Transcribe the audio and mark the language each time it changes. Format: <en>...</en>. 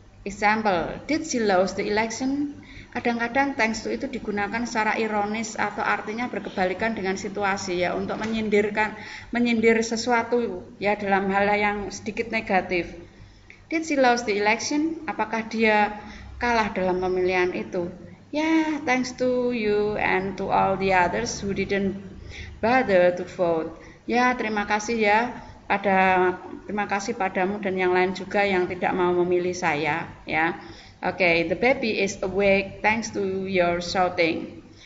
<en>Example, did she lose the election?</en> <id>Kadang-kadang thanks to itu digunakan secara ironis atau artinya berkebalikan dengan situasi ya, untuk menyindir sesuatu ya dalam hal yang sedikit negatif.</id> <en>Did she lose the election?</en> <id>Apakah dia kalah dalam pemilihan itu?</id> <en>Ya, thanks to you and to all the others who didn't bother to vote.</en> <id>Ya, terima kasih ya. Terima kasih padamu dan yang lain juga yang tidak mau memilih saya ya.</id> <en>Okay, the baby is awake thanks to your shouting.</en>